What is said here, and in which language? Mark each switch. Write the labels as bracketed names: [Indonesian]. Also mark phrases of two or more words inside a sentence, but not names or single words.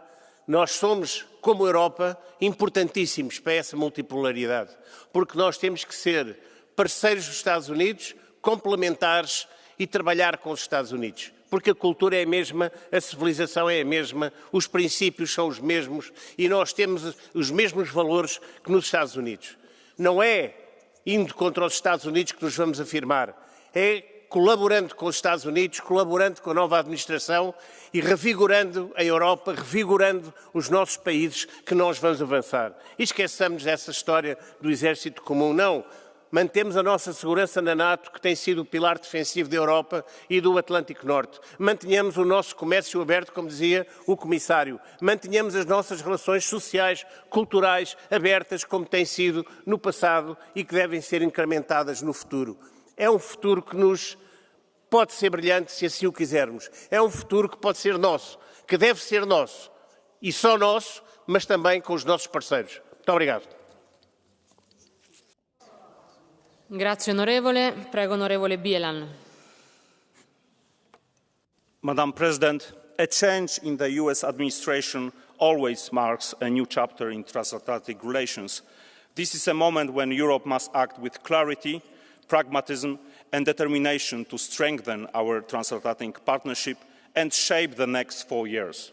[Portuguese] Nós somos, como Europa, importantíssimos para essa multipolaridade, porque nós temos que ser parceiros dos Estados Unidos, complementares e trabalhar com os Estados Unidos, porque a cultura é a mesma, a civilização é a mesma, os princípios são os mesmos e nós temos os mesmos valores que nos Estados Unidos. Não é indo contra os Estados Unidos que nos vamos afirmar, é colaborando com os Estados Unidos, colaborando com a nova administração e revigorando a Europa, revigorando os nossos países que nós vamos avançar. E esqueçamos essa história do exército comum. Não. Mantemos a nossa segurança na NATO, que tem sido o pilar defensivo da Europa e do Atlântico Norte. Mantenhamos o nosso comércio aberto, como dizia o Comissário. Mantenhamos as nossas relações sociais, culturais, abertas, como tem sido no passado e que devem ser incrementadas no futuro. É um futuro que nos pode ser brilhante, se assim o quisermos. É um futuro que pode ser nosso, que deve ser nosso. E só nosso, mas também com os nossos parceiros. Muito obrigado. [Italian] Grazie onorevole. Prego onorevole Bielan. [English] Madam President, a change in the US administration always marks a new chapter in transatlantic relations. This is a moment when Europe must act with clarity, pragmatism and determination to strengthen our transatlantic partnership and shape the next 4 years.